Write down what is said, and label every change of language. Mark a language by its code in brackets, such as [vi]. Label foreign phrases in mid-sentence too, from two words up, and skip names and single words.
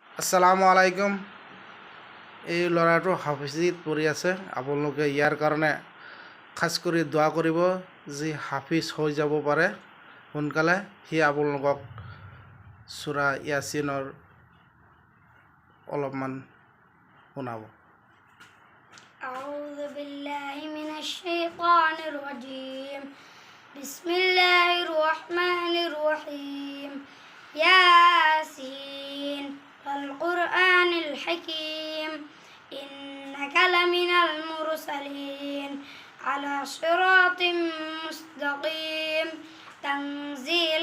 [ar] السلام عليكم. [as] এই ল'ৰাটো হাফিজিত পঢ়ি আছে। আপোনালোকে ইয়াৰ কাৰণে খাছ কৰি দোৱা কৰিব যি হাফিজ হৈ যাব পাৰে সোনকালে। সি আপোনালোকক সূৰা ইয়াছিনৰ অলপমান শুনাব। [ar] أعوذ بالله من الشيطان الرجيم بسم الله الرحمن الرحيم ياسين والقرآن الحكيم إنك لمن المرسلين على صراط مستقيم تنزيل